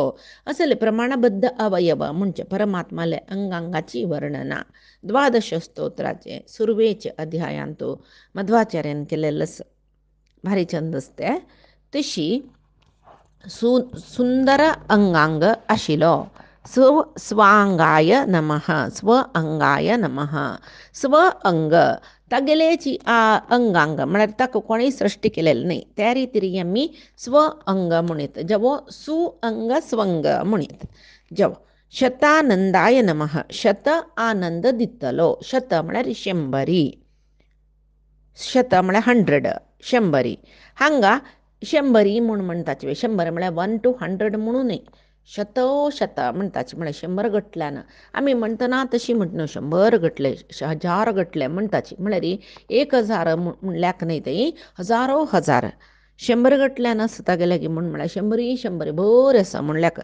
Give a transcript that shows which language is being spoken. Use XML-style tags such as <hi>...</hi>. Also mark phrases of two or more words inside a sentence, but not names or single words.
<kok>असले प्रमाणबद्ध अवयव म्हणजे परमात्माले अंगांगाची वर्णना 12 स्तोत्राचे सुरवेचे अध्यायांतू मध्वाचार्यान केलेलं भारी छंद असते. तशी सुंदर अंगांग आशिलो.</kok> <sa>स्वांगाय नमः स्व अंगाय नमः.</sa> <kok>स्व अंग तागेलेची अंगांग म्हळ्यार ताका कोणी सृष्टी केलेलं नाही त्या रितीन आमी स्व अंग म्हणीत. जेवो सुअंग स्वंग म्हणीत. जेवो</kok> <sa>शतानंदाय नमः.</sa> <kok>शत आनंद दितलो. शत म्हळ्यार 100. शत म्हळ्यार 100 100. हांगा 100 म्हणटाचे 100 म्हळ्यार 1 to 100 म्हणू न्ही. शत म्हणटाचे म्हळ्यार 100 गटल्यान आमी म्हणटना तशी म्हणटना 100 गटले 1000 गटले म्हणटाची म्हळ्यार 1000 म्हणल्याक न्ही ते हजारो हजार 100 गटल्यान आसता गेले की म्हळ्यार 100 बरें आसा म्हणल्याक.</kok>